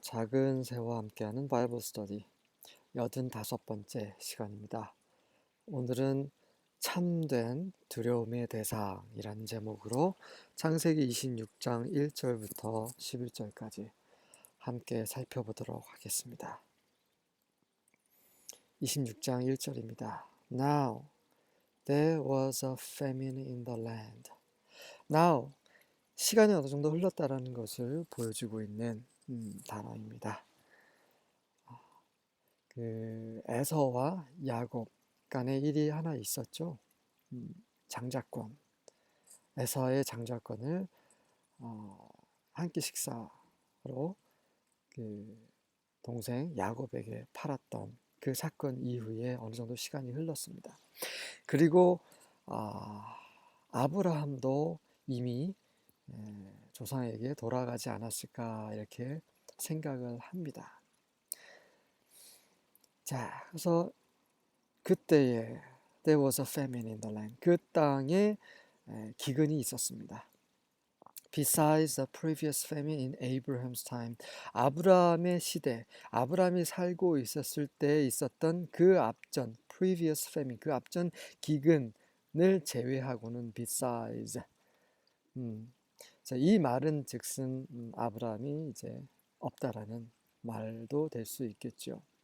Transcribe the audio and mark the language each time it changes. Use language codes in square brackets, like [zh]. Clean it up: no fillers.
[ko] 작은 새와 함께하는 바이블 스터디 85번째 시간입니다. 오늘은 참된 두려움의 대상이라는 제목으로 창세기 26장 1절부터 11절까지 함께 살펴보도록 하겠습니다. 26장 1절입니다. [en] Now there was a famine in the land. [ko] Now 시간이 어느 정도 흘렀다라는 것을 보여주고 있는 단어입니다. 에서와 야곱 간의 일이 하나 있었죠. 장자권. 에서의 장자권을 한 끼 식사로 동생 야곱에게 팔았던 그 사건 이후에 어느 정도 시간이 흘렀습니다. 그리고 아브라함도 이미 조상에게 돌아가지 않았을까 이렇게 생각을 합니다. 자, 그래서 그때에 [en] there was a famine in the land. [ko] 그 땅에 기근이 있었습니다. [en] Besides the previous famine in Abraham's time. [ko] 아브라함의 시대, 아브라함이 살고 있었을 때 있었던 그 앞전 [en] previous famine, [ko] 그 앞전 기근을 제외하고는 besides. 자, 이 말은 즉슨 아브라함이 이제 없다라는 말도 될 수 있겠죠.